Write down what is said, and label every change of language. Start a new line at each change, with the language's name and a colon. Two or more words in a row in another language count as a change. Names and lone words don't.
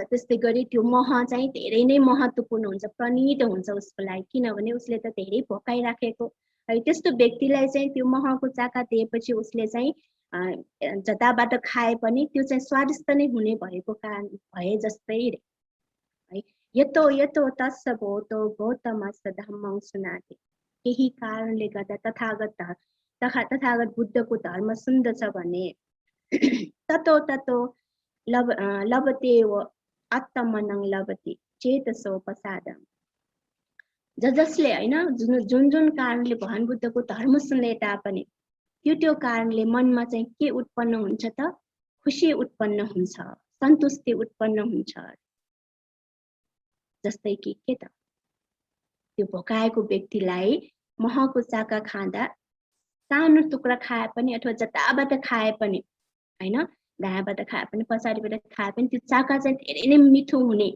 Nepali: त्यस्तै गरी त्यो मह चाहिँ धेरै नै महत्त्वपूर्ण हुन्छ, प्रणीत हुन्छ उसको लागि, किनभने उसले त धेरै भोकाइराखेको है। त्यस्तो व्यक्तिलाई चाहिँ त्यो महको चाका दिएपछि उसले चाहिँ जताबाट खाए पनि त्यो चाहिँ स्वादिष्ट नै हुने भएको कारण भए जस्तै है।
Pali: यतो यतो तस्य भोतो गौतमस्य धम्मं सुनाति,
Nepali: केही कारणले गर्दा तथागत बुद्धको धर्म सुन्दछ भने
Pali: ततो ततो लभते व आत्मनं लभते चेतसो प्रसादम।
Nepali: जसले होइन जुन जुन कारणले भगवान बुद्धको धर्म सुन्ने तापनि त्यो कारणले मनमा चाहिँ के उत्पन्न हुन्छ त, खुसी उत्पन्न हुन्छ, सन्तुष्टि उत्पन्न हुन्छ। जस्तै कि के त त्यो भोकाएको व्यक्तिलाई महको चाका खाँदा सानो टुक्रा खाए पनि अथवा जताबाट खाए पनि हैन, दायाँबाट खाए पनि पछाडिबाट खाए पनि त्यो चाका चाहिँ धेरै नै मिठो हुने।